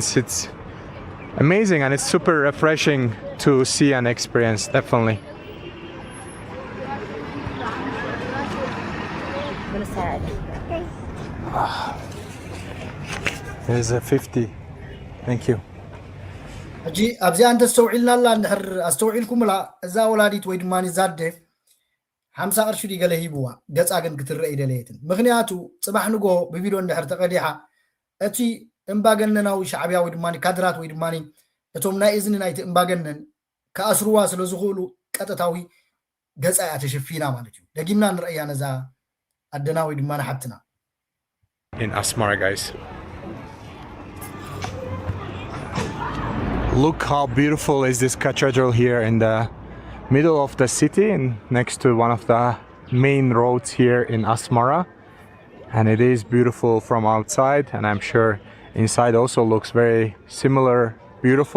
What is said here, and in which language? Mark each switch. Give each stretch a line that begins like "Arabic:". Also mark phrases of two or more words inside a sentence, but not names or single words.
English: It's amazing and it's super refreshing to see and experience, definitely. There's a 50. Thank you.
Tigrinya: ሕጂ ኣብዚኣ እንተስተውዒልና ኣላ እንድሕር ኣስተውዒልኩምላ እዛ ወላዲት ወይ ድማ ዛደ 50 ቅርሺ ገለ ሂብዋ ገፃ ግን ክትረአ ይደለየትን ምክንያቱ ፅባሕ ንጎ ብቪድዮ እንድሕር ተቐዲሓ እቲ እምባገነናዊ ሻዕብያ ወይ ድማ ካድራት ወይ ድማ እቶም ናይ እዝኒ ናይቲ እምባገነን ከኣስሩዋ ስለ ዝኽእሉ ቀጥታዊ ገፃ እያ ተሸፊና ማለት እዩ ደጊምና ንረአያ ነዛ ኣደና ወይ ድማ ሓፍትና
English: in Asmara, guys. Look how beautiful is this cathedral here in the middle of the city and next to one of the main roads here in Asmara, and it is beautiful from outside and I'm sure inside also looks very similar beautiful.